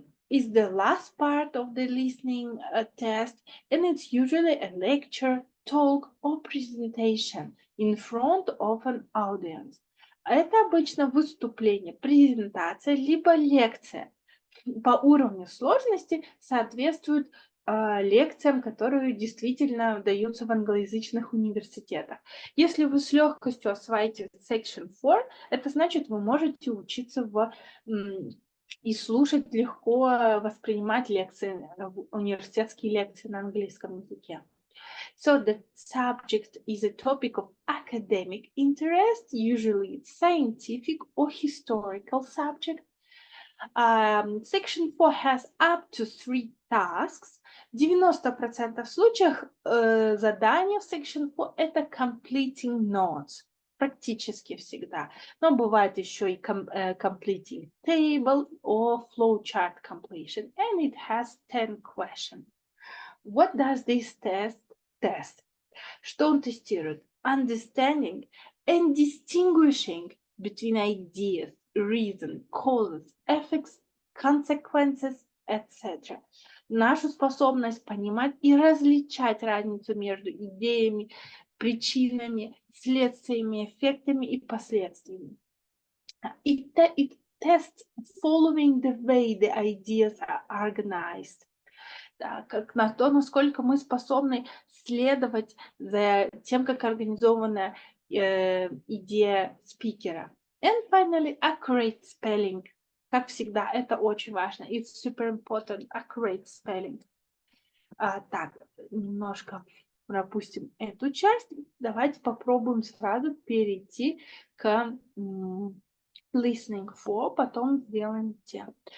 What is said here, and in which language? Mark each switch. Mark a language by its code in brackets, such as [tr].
[en] Is the last part of the listening test, and it's usually a lecture, talk, or presentation in front of an audience. [ru] Это обычно выступление, презентация, либо лекция. По уровню сложности соответствует лекциям, которые действительно даются в англоязычных университетах. Если вы с легкостью осваиваете Section 4, это значит, вы можете учиться и слушать легко, воспринимать лекции, университетские лекции на английском языке. [en] So the subject is a topic of academic interest, usually it's scientific or historical subject. Section 4 has up to 3 tasks. [ru] 90% случаев задания в section 4 это [en] completing notes. [ru] Практически всегда. Но бывает еще и [en] completing table or flowchart completion. And it has 10 questions. What does this test? [ru] Что он тестирует? [en] Understanding and distinguishing between ideas, reason, causes, effects, consequences, etc. [ru] Нашу способность понимать и различать разницу между идеями, причинами, следствиями, эффектами и последствиями. [en] It tests following the way the ideas are organized. [ru] Да, как на то, насколько мы способны следовать за тем, как организована идея спикера. [en] And finally, accurate spelling. [ru] Как всегда, это очень важно. [en] It's super important, accurate spelling. [ru] Так, немножко пропустим эту часть. Давайте попробуем сразу перейти к listening 4, потом сделаем тем.